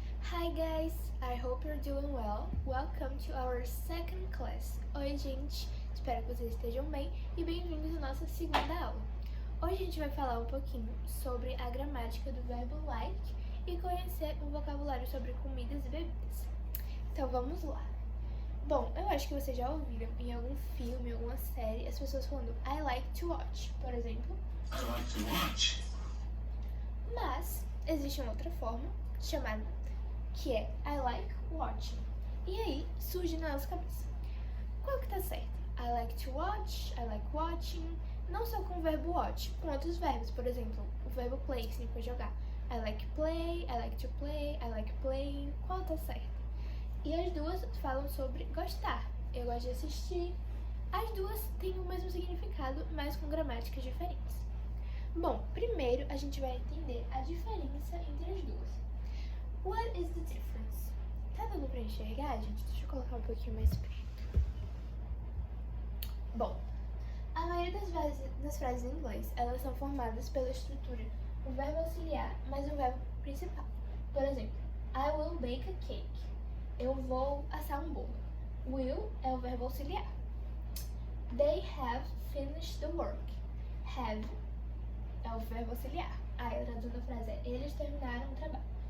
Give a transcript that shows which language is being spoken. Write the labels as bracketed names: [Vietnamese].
[English] Hi guys, I hope you're doing well. Welcome to our second class. [Portuguese] Oi gente, espero que vocês estejam bem e bem-vindos à nossa segunda aula. Hoje a gente vai falar um pouquinho sobre a gramática do verbo like e conhecer um vocabulário sobre comidas e bebidas. Então vamos lá. Bom, eu acho que vocês já ouviram em algum filme, alguma série, as pessoas falando [English] I like to watch, [Portuguese] por exemplo. [English] I like to watch. [Portuguese] Mas existe uma outra forma chamada que é [English] I like watching. [Portuguese] E aí surge na nossa cabeça: qual que tá certo? [English] I like to watch, I like watching, [Portuguese] não só com o verbo watch, com outros verbos, por exemplo, o verbo play, que significa jogar. [English] I like play, I like to play, I like playing, [Portuguese] qual tá certo? E as duas falam sobre gostar. Eu gosto de assistir. As duas têm o mesmo significado, mas com gramáticas diferentes. Bom, primeiro a gente vai entender a diferença entre as duas. [English] What is the difference? [Portuguese] Tá dando pra enxergar, gente? Deixa eu colocar um pouquinho mais perto. Bom, a maioria das frases em inglês, elas são formadas pela estrutura o verbo auxiliar mais o verbo principal. Por exemplo, [English] I will bake a cake. [Portuguese] Eu vou assar um bolo. Will é o verbo auxiliar. [English] They have finished the work. [Portuguese] Have é o verbo auxiliar. Aí a tradução da frase é eles terminaram o trabalho.